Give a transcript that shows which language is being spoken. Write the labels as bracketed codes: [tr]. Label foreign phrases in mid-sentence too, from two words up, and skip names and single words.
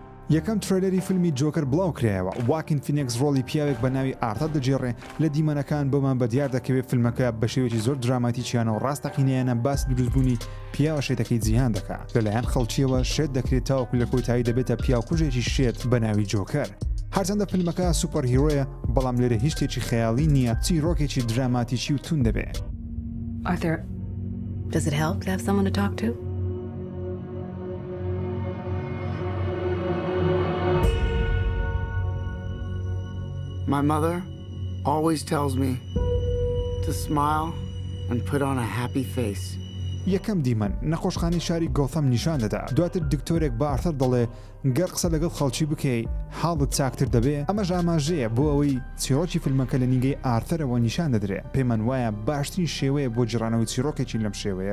[ckb] یەکەم ترێلەری فیلمی جۆکر بڵاو کرایەوە. واکین فینیکس ڕۆڵی پیاوێک بە ناوی ئارتەر دەجێڕێ لە دیمەنەکان بۆمان بەدیار دەکەوێت فیلمەکە بە شێوەیەکی زۆر دراماتیکیانە و ڕاستەقینەیانە باسی دروستبوونی پیاوە شێتەکەی جیهان دەکات. لەلایەن خەڵکیەوە شێت دەکرێت تاوەکو لە کۆتایی دەبێتە پیاوکوژێکی شێت بە ناوی جۆکر. هەرچەندە فیلمەکە سوپەر هیرۆیە بەڵام لێرە هیچ شتێکی خەیاڵی نییە، چیرۆکێکی دراماتیکی و تون دەبێت. [en] Arthur, does it help to have someone to talk to? My mother always tells me to smile and put on a happy face. [ckb] یەکەم دیمەن نەخۆشخانەی شاری گۆثەم نیشان دەدا. دواتر دکتۆرێک بە ئارتەر دەڵێ گەر قسە لەگەڵ خەڵکی بکەی حاڵت چاکتر دەبێ. ئەمەش ئاماژەیە بۆ ئەوەی چیرۆکی فیلمەکە لە نیگەی ئارتەرەوە نیشان دەدرێت. پێمان وایە باشترین شێوەیە بۆ جێڕانەوەی چیرۆکێکی لەم شێوەیە.